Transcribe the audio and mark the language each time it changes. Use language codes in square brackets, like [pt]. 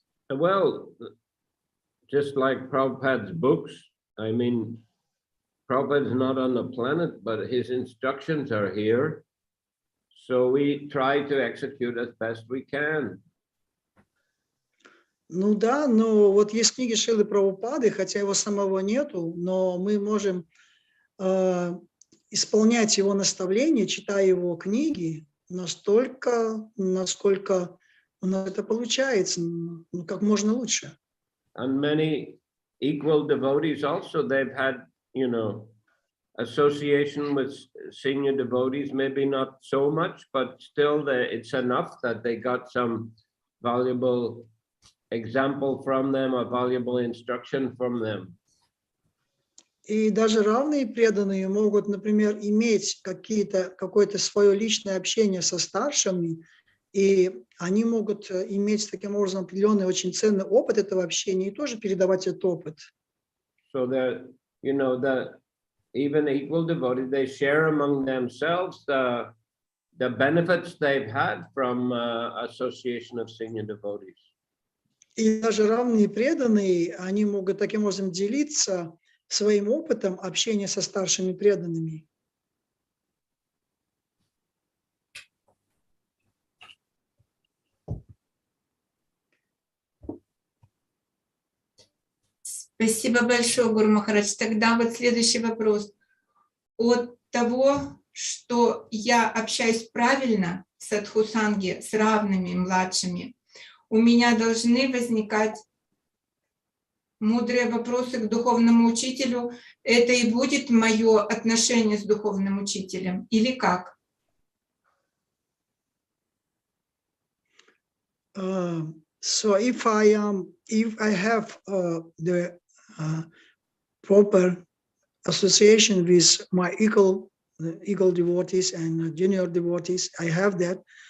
[en] Well, just like Prabhupada's books, I mean, Prabhupada is not on the planet, but his instructions are here. So we try to execute as best we can. [ru] Ну да, но вот есть книги Шрилы Прабхупады, хотя его самого нету, но мы можем исполнять его наставления, читая его книги, настолько, насколько у нас это получается, ну, как можно лучше. [en] And many equal devotees also, they've had, you know, association with senior devotees, maybe not so much, but still it's enough that they got some valuable example from them, a valuable instruction from them. [ru] И даже равные преданные могут, например, иметь какое-то свое личное общение со старшими, и они могут иметь таким образом определенный очень ценный опыт этого общения и тоже передавать этот опыт. [en] So that, you know, that even equal devotees, they share among themselves the benefits they've had from association of senior devotees. [ru] И даже равные преданные, они могут таким образом делиться своим опытом общения со старшими преданными. Спасибо большое, Гуру Махарадж. Тогда вот следующий вопрос. От того, что я общаюсь правильно в садхусанге с равными младшими, у меня должны возникать мудрые вопросы к духовному учителю. Это и будет мое отношение с духовным учителем? Или как? [en] So if I have the proper association with my equal devotees and junior devotees, I have that.